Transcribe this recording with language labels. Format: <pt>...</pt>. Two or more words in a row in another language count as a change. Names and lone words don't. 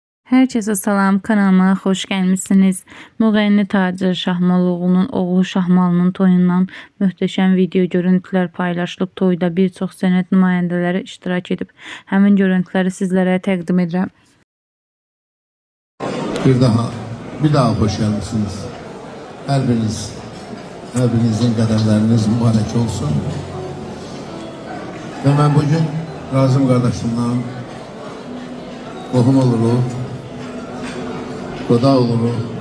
<az>Herkese salam, kanalıma xoş gəlmisiniz. Müğənni Tacir Şahmalıoğlu'nun oğlu Şahmalının toyundan möhtəşəm video görüntülər paylaşılıb. Toyda bir çox sənət nümayəndələri iştirak edib. Həmin görüntüləri sizlərə təqdim edirəm.</az> <tr>Bir daha hoş geldiniz.</tr> <az>Her birinizin qədərləriniz mübarək olsun.</az> <tr>Ve ben bugün Razım kardeşimden qohum olurum, qoda olurum.</tr>